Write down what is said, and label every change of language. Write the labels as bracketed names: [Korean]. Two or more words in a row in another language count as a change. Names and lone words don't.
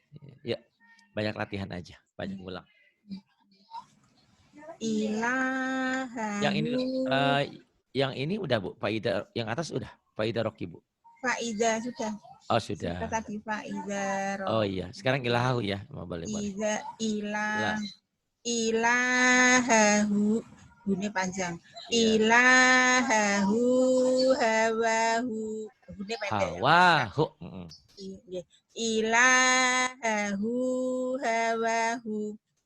[Indonesian] Ya, banyak latihan aja, banyak ngulang. Yang ini udah Bu, Faida yang atas udah, Faida Rocky Bu. Faida sudah. Oh sudah. Sudah tadi Faida Rocky. Oh iya, sekarang ilahu ya, boleh. Ilahahu, bunyi panjang. [Arabic] إلهه هواه, [Indonesian] bunyi pendek. Hawahu. [Arabic] إلهه هواه.